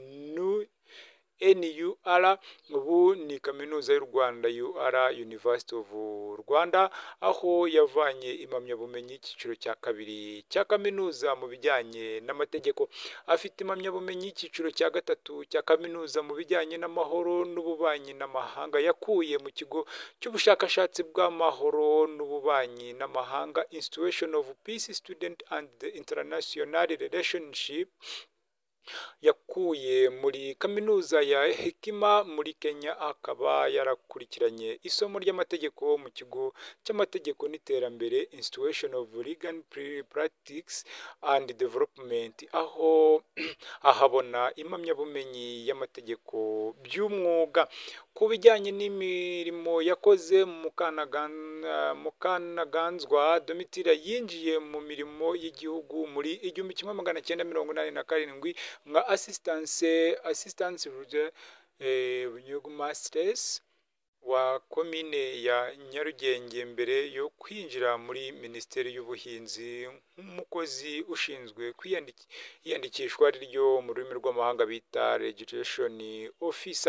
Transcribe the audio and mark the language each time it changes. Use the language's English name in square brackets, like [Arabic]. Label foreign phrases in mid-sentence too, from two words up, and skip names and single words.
[Kinyarwanda] NUR, ubu ni kaminuza y'u Rwanda UR, University of Rwanda, aho yavanye impamyabumenyi y'icyiciro cya kabiri cya kaminuza mu bijyanye n'amategeko. Afite impamyabumenyi y'icyiciro cya gatatu cya kaminuza mu bijyanye n'amahoro n'ububanyi n'amahanga yakuye mu kigo cy'ubushakashatsi bw'amahoro n'ububanyi n'amahanga Institution of Peace Student and International Relationship, yakuye muri kaminuza ya Hekima muri Kenya. Akaba yarakurikiranye isomo ry'amategeko mu kigo cy'amategeko n'iterambere Institution of Legal Practice and Development, aho ahabona impamyabumenyi y'amategeko by'umwuga. Ku bijyanye n'imirimo yakoze Mukanaganzwa Domitira yinjiye mu mirimo y'igihugu muri 1987 nka assistance burugumestres wa komine ya Nyarugenge mbere yo kwinjira muri Minisiteri y'Ubuhinzi nk'umukozi ushinzwe kwiyandikishwa ryo mu rurimi rw'amahanga bita [English] registration officer.